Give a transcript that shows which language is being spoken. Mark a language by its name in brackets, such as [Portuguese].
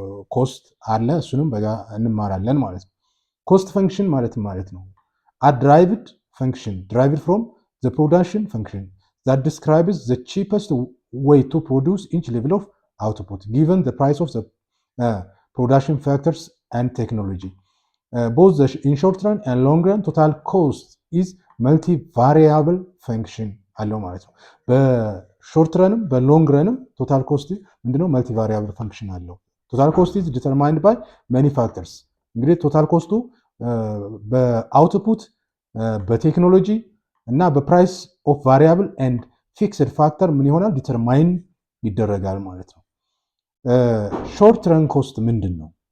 [Amharic] ኮስት አለ፣ እሱንም በጋ እንማራለን ማለት ነው። [English] ኮስት ፈንክሽን ማለት ነው አድራይቭድ ፈንክሽን ድራይቭድ ፍሮም ዘ ፕሮዳክሽን ፈንክሽን ዛት ዲስክራይብስ ዘ ቺፐስት ዌይ ቱ ፕሮዲውስ ኢች ሌቭል ኦፍ output given the price of the production factors and technology. Both in short run and long run total cost is multivariable function [Amharic] አለው ማለት ነው። በሾርት ረንም በሎንግ ረንም ቶታል ኮስት ምንድነው? መልቲቫሪያብል ፈንክሽን አለው። ቶታል ኮስት [English] is determined by many factors። [Amharic] እንግዲህ ቶታል ኮስቱ በአውትፑት በቴክኖሎጂ እና በፕራይስ ኦፍ ቫሪያብል ኤንድ ፊክስድ ፋክተር ምን ይሆናል? ዲተርማይን ይደረጋል ማለት ነው። ሾርት ረን ኮስት ምንድን ነው?